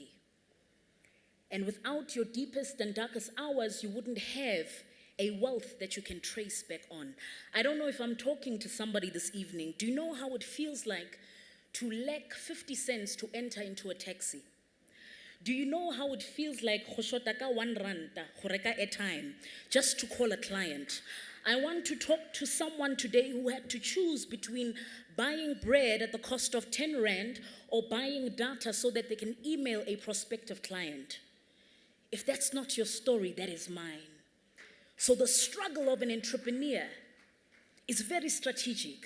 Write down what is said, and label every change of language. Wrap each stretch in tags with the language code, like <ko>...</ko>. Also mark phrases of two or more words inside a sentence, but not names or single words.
<en>And without your deepest and darkest hours, you wouldn't have a wealth that you can trace back on. I don't know if I'm talking to somebody this evening. Do you know how it feels like to lack 50 cents to enter into a taxi? Do you know how it feels like</en> <tn>go shota ka 1 ranta go reka</tn> <en>airtime just to call a client? I want to talk to someone today who had to choose between buying bread at the cost of 10 rand or buying data so that they can email a prospective client. If that's not your story, that is mine. So the struggle of an entrepreneur is very strategic.</en>